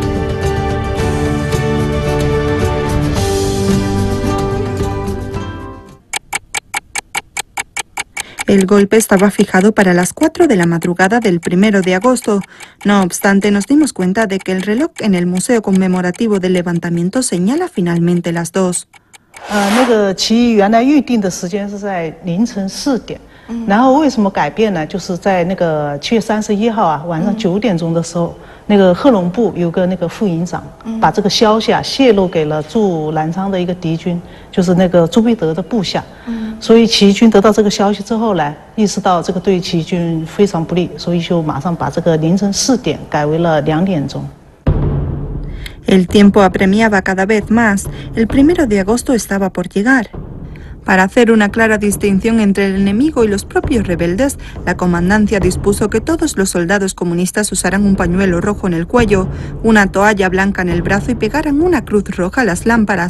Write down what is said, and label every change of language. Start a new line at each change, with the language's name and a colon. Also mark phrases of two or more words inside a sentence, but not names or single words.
Spanish: El golpe estaba fijado para las 4 de la madrugada del 1 de agosto. No obstante, nos dimos cuenta de que el reloj en el Museo Conmemorativo del Levantamiento señala finalmente las 2.
Chinese: 那个起义原来预定的时间是在凌晨4点，然后为什么改变呢？就是在那个7月31号啊晚上9点钟的时候，那个贺龙部有个那个副营长把这个消息啊泄露给了驻南昌的一个敌军，就是那个朱培德的部下。所以起义军得到这个消息之后呢，意识到这个对起义军非常不利，所以就马上把这个凌晨4点改为了2点钟。
Spanish: El tiempo apremiaba cada vez más. El 1 de agosto estaba por llegar. Para hacer una clara distinción entre el enemigo y los propios rebeldes, la comandancia dispuso que todos los soldados comunistas usaran un pañuelo rojo en el cuello, una toalla blanca en el brazo y pegaran una cruz roja a las lámparas.